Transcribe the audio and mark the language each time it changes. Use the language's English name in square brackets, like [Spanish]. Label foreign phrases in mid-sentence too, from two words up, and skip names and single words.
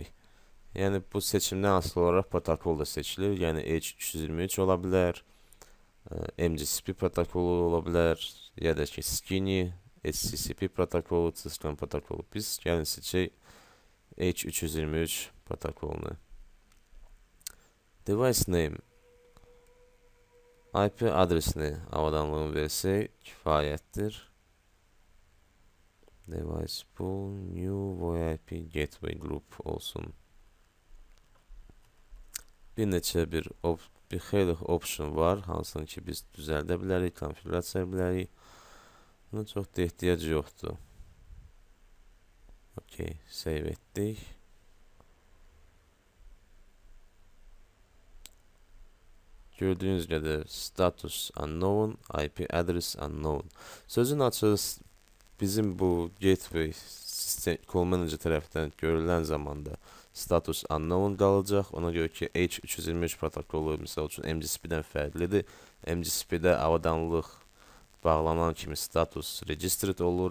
[Azerbaijani] Yəni bu seçimdən asılı olaraq protokol da seçilir. Yəni H323 ola bilər, MGCP protokolu ola bilər, ya da ki Skinny, HCCP protokolu, Cisco protokolu. Biz gəlin seçək H323 protokolunu. [English] Device name. [Azerbaijani] IP adresini avadanlığını versək kifayətdir. [English] Device pool, new VoIP gateway group olsun. [Azerbaijani] Bir neçə bir xeyli option var, hansını ki biz düzəldə bilərik, konfigurasiya bilərik. Buna çok da ehtiyac yoxdur. Okey, save etdik. [Turkish] Gördüğünüz gibi [English] status unknown, IP address unknown. [Azerbaijani] Sözün açığı bizim bu gateway sistem call manager tərəfindən görülən zamanda [English] status unknown [Azerbaijani] qalacaq. Ona görə ki H323 protokolu misal üçün MGSP-dən fərqlidir. MGSP-də avadanlıq bağlanan kimi [English] status registered [Azerbaijani] olur.